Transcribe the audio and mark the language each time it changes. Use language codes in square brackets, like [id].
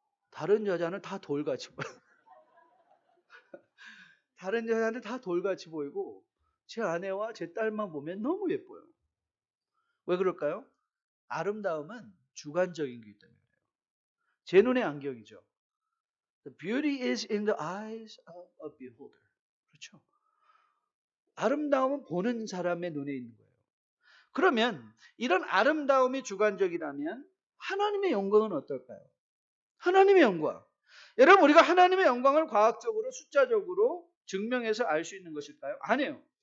[ko] 다른 여자는 다 돌같이 보여요. 다른 여자는 다 돌같이 보이고 제 아내와 제 딸만 보면 너무 예뻐요. 왜 그럴까요? 아름다움은 주관적인 거기 때문에 그래요. 제 눈의 안경이죠. [en] The beauty is in the eyes of a beholder. [ko] 그렇죠? 아름다움은 보는 사람의 눈에 있는 거예요. 그러면 이런 아름다움이 주관적이라면 하나님의 영광은 어떨까요? 하나님의 영광. 여러분 우리가 하나님의 영광을 과학적으로 숫자적으로 증명해서 알 수 있는 것일까요? 아니에요.